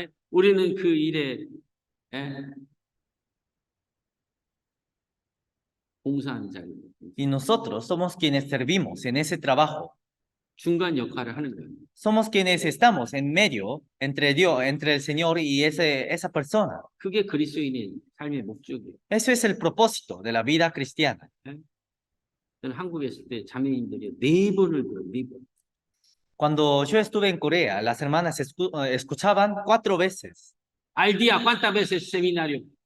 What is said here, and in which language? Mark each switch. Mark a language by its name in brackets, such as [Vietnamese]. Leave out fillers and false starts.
[Korean] 우리는 그 일에 봉사하는 자입니다. [Spanish] Y nosotros somos quienes servimos en ese trabajo. [Korean] 중간 역할을 하는 거예요. [Spanish] Somos quienes estamos en medio entre Dios, entre el Señor y esa persona. [Korean] 그게 그리스도인의 삶의 목적이에요. [Spanish] Eso es el propósito de la vida cristiana. [Korean] 저는 한국에 있을 때 자매인들이 4번을 들어요. 4번. [Spanish] Cuando yo estuve en Corea, las hermanas escuchaban 4 veces. Al día, ¿cuántas veces seminario?